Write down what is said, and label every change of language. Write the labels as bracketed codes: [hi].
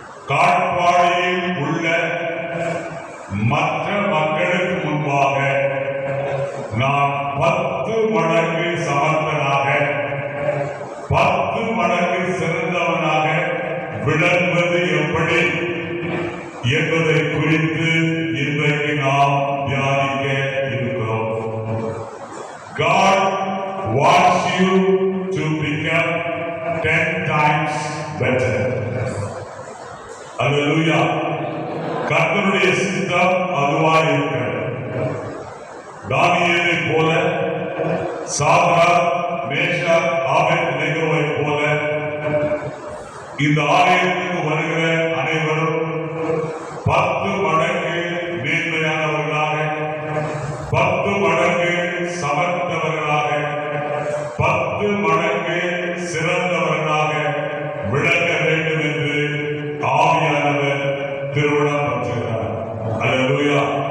[ta] காட்பாடியில் உள்ள மற்ற மக்களுக்கு முன்பாக நான் 10 மடங்கு சமர்த்தனாக 10 மடங்கு சிறந்தவனாக விளங்குவது எப்படி என்பதை குறித்து இன்றைக்கு நாம் தியானிக்க இருக்கிறோம். [en] God wants you to become 10 times better. [ta] அல்லேலூயா. கர்த்தருடைய சித்தம் அதுவாய் இருக்கிறது. தானியேலை போல, சாத்ராக், மேஷாக், ஆபேத்நேகோவை போல இந்த ஆலயத்துக்கு வருகிற அனைவரும் 10 மடங்கு மேன்மையானவர்களாக, 10 மடங்கு சமர்த்தவர்களாக, 10 மடங்கு சிறந்தவர்களாக விளங்க வேண்டும் என்று ஆவியானவர் திருவிழம் பற்றுகிறார். அல்லேலூயா.